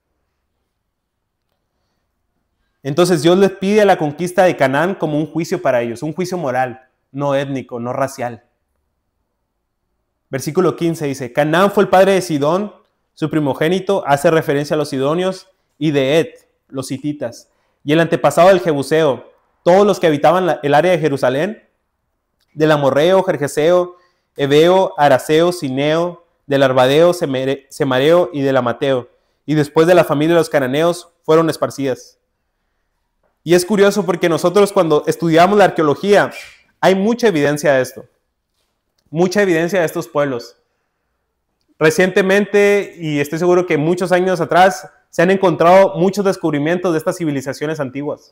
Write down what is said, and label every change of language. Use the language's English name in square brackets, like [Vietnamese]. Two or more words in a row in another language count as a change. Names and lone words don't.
[Spanish] Entonces Dios les pide la conquista de Canaán como un juicio para ellos, un juicio moral, no étnico, no racial. Versículo 15 dice, Canaán fue el padre de Sidón, su primogénito, hace referencia a los sidonios, y de Ed, los hititas, y el antepasado del Jebuseo, todos los que habitaban el área de Jerusalén, del amorreo, jerjeseo, heveo, araseo, sineo, del arbadeo, semareo y del amateo, y después de la familia de los cananeos fueron esparcidas. Y es curioso porque nosotros cuando estudiamos la arqueología, hay mucha evidencia de esto. Mucha evidencia de estos pueblos. Recientemente, y estoy seguro que muchos años atrás, se han encontrado muchos descubrimientos de estas civilizaciones antiguas.